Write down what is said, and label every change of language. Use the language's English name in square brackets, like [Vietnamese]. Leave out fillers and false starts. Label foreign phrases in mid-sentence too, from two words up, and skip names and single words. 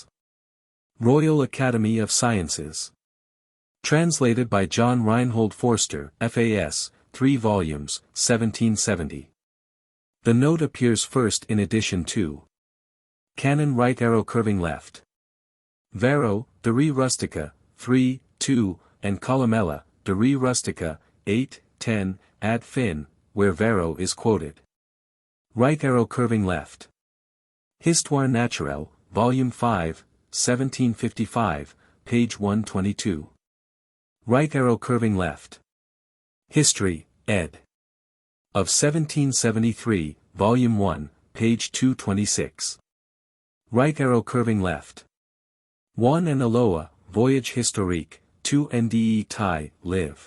[English] Royal Academy of Sciences. Translated by John Reinhold Forster, FAS, 3 volumes, 1770. The note appears first in Edition 2. Canon right arrow curving left. Varro, de re rustica, 3, 2, and Columella, de re rustica, 8, 10, [Latin] ad fin, [English] where Varro is quoted. Right arrow curving left. Histoire naturelle, Volume 5, 1755, page 122. Right arrow curving left. History, ed. Of 1773, Volume 1, page 226. Right arrow curving left. Juan and Aloa, Voyage Historique, 2 NDE Thai, Liv.